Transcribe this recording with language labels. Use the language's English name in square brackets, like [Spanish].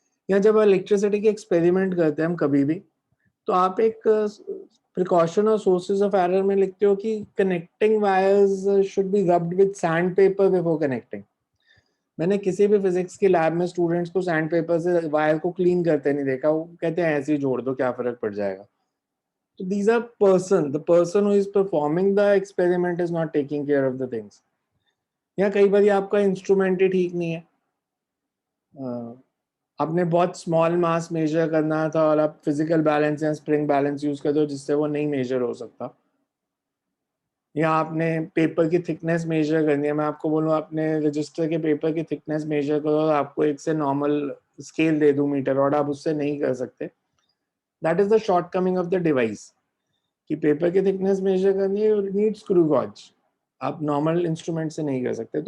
[Hindi] या जब इलेक्ट्रिसिटी के एक्सपेरिमेंट करते हैं हम कभी भी, तो आप एक प्रिकॉशन और सोर्सेज ऑफ एरर में लिखते हो कि [English] Connecting wires should be rubbed with sandpaper before connecting. [Hindi] मैंने किसी भी फिजिक्स की लैब में स्टूडेंट्स को सैंड पेपर से वायर को क्लीन करते नहीं देखा, वो कहते हैं ऐसे ही जोड़ दो, क्या फर्क पड़ जाएगा। [English] तो these are the person who is performing the experiment is not taking care of the things. [Hindi] या कई बार आपका इंस्ट्रूमेंट ही ठीक नहीं है, आपने बहुत स्मॉल मास मेजर करना था और आप फिजिकल बैलेंस या स्प्रिंग बैलेंस यूज करते हो जिससे वो नहीं मेजर हो सकता, या आपने पेपर की थिकनेस मेजर करनी है, मैं आपको बोलूँ आपने रजिस्टर के पेपर की थिकनेस मेजर करो और आपको एक से नॉर्मल स्केल दे दूँ मीटर और आप उससे नहीं कर सकते, [English] that is the shortcoming of the device [Hindi] कि पेपर की थिकनेस मेजर करनी है, [English] need screw gauge, [Hindi] आप नॉर्मल इंस्ट्रूमेंट से नहीं कर सकते।